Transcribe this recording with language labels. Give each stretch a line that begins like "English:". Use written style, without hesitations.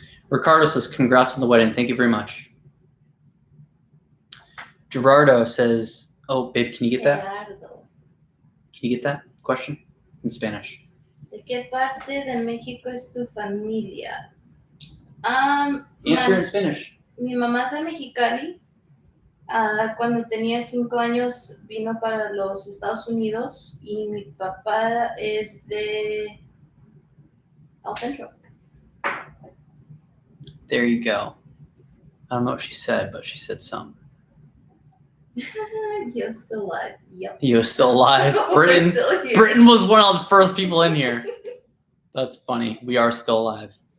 English: Ricardo says, congrats on the wedding. Thank you very much. Gerardo says, oh, babe, can you get that? Gerardo. Can you get that question in Spanish?
Spanish: ¿De qué parte de México es tu familia?
English: Answer in Spanish.
Spanish: Mi mamá es de Mexicali. Cuando tenía 5 años vino para los Estados Unidos y mi papá es de El Centro.
English: There you go. I don't know what she said, but she said something. You're still alive. Yep. You're still alive. Britain, Still here. Britain was one of the first people in here. That's funny. We are still alive.